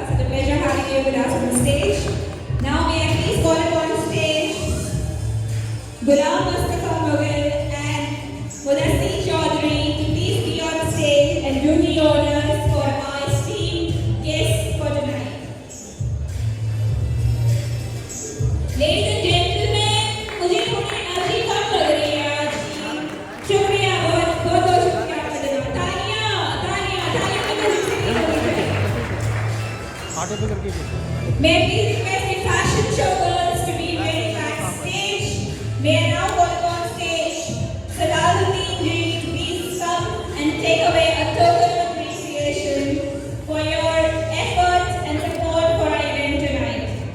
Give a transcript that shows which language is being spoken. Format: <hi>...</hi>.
<en>It's a pleasure having you with us on the stage. Now, may I please call upon stage Ghulam Mustafa Mughal and Mudassir Chaudhary to please be on stage and do the honors for our esteemed guests for tonight. Ladies and gentlemen,</en> <hi>मुझे थोड़ी energy कम लग रही है आज की. शुक्रिया, बहुत बहुत शुक्रिया आपका देना. तालियां तालियां तालियां की वजह से नहीं हो रही है. ऑटो पे करके देखो.</hi> <en>May I please request the fashion show girls to be ready backstage. May I now call upon stage Salaluddin ji to please come and take away a token of appreciation for your efforts and support for our event tonight.</en>